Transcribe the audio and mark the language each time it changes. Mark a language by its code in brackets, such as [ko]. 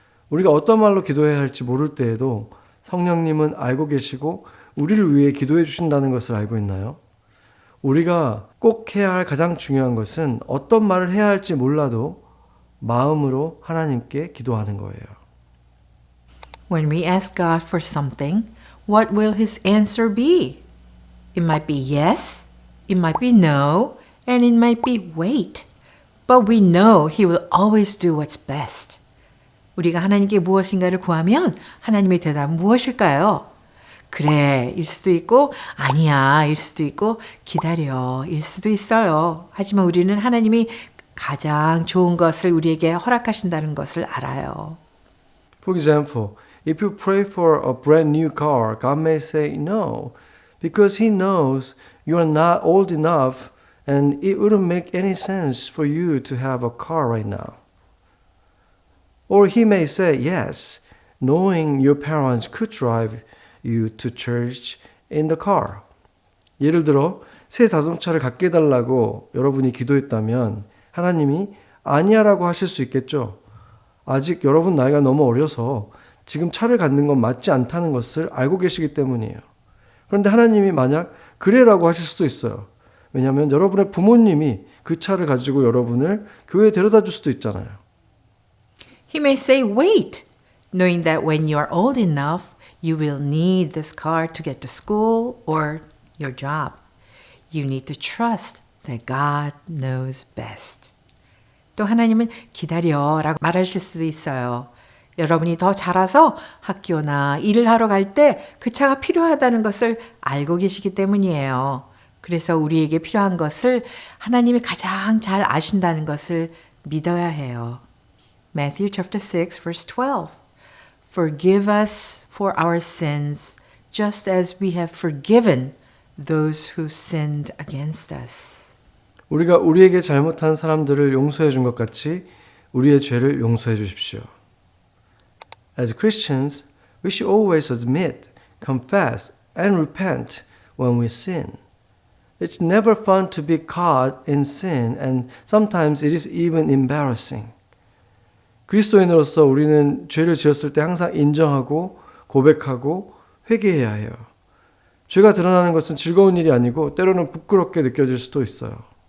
[ko] 우리가 어떤 말로 기도해야 할지 모를 때에도 성령님은 알고 계시고 우리를 위해 기도해 주신다는 것을 알고 있나요? 우리가 꼭 해야 할 가장 중요한 것은 어떤 말을 해야 할지 몰라도 마음으로 하나님께 기도하는 거예요. [en] When we ask God for something, what will His answer be? It might be yes, it might be no, and it might be wait. But we know He will always do what's best. [ko] 우리가 하나님께 무엇인가를 구하면 하나님의 대답은 무엇일까요? 그래, 일 수도 있고 아니야, 일 수도 있고 기다려, 일 수도 있어요. 하지만 우리는 하나님이 가장 좋은 것을 우리에게 허락하신다는 것을 알아요. [en] For example, if you pray for a brand new car, God may say no, because He knows you are not old enough and it wouldn't make any sense for you to have a car right now. Or He may say yes, knowing your parents could drive you to church in the car. [ko] 예를 들어 새 자동차를 갖게 해달라고 여러분이 기도했다면 하나님이 아니야라고 하실 수 있겠죠. 아직 여러분 나이가 너무 어려서 지금 차를 갖는 건 맞지 않다는 것을 알고 계시기 때문이에요. 그런데 하나님이 만약 그래라고 하실 수도 있어요. 왜냐하면 여러분의 부모님이 그 차를 가지고 여러분을 교회에 데려다 줄 수도 있잖아요. [en] He may say wait, knowing that when you are old enough, you will need this car to get to school or your job. You need to trust that God knows best. [ko] 또 하나님은 기다려라고 말하실 수도 있어요. 여러분이 더 자라서 학교나 일을 하러 갈 때 그 차가 필요하다는 것을 알고 계시기 때문이에요. 그래서 우리에게 필요한 것을 하나님이 가장 잘 아신다는 것을 믿어야 해요. [en] Matthew chapter 6 verse 12. Forgive us for our sins just as we have forgiven those who sinned against us. [ko] 우리가 우리에게 잘못한 사람들을 용서해 준 것 같이 우리의 죄를 용서해 주십시오. [en] As Christians, we should always admit, confess, and repent when we sin. It's never fun to be caught in sin, and sometimes it is even embarrassing. [ko] 그리스도인으로서 우리는 죄를 지었을 때 항상 인정하고 고백하고 회개해야 해요. 죄가 드러나는 것은 즐거운 일이 아니고 때로는 부끄럽게 느껴질 수도 있어요.